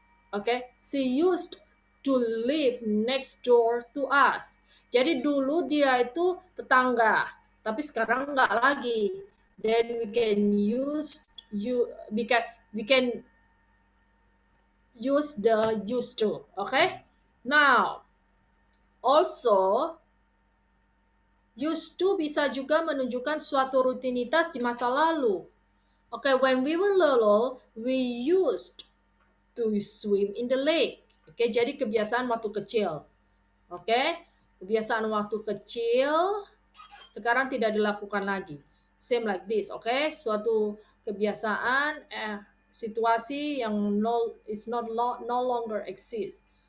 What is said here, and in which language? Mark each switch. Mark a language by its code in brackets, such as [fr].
[en] Okay, she used to live next door to us. [id] Jadi dulu dia itu tetangga, tapi sekarang nggak lagi. [en] Then we can use we can use the used to. Okay. [id] Now, also used to bisa juga menunjukkan suatu rutinitas di masa lalu. [en] Okay, when we were little, we used to swim in the lake. [id] Oke, jadi kebiasaan waktu kecil. Oke, kebiasaan waktu kecil sekarang tidak dilakukan lagi. [en] Same like this, oke? [id] Suatu kebiasaan, situasi yang [en] no longer exist.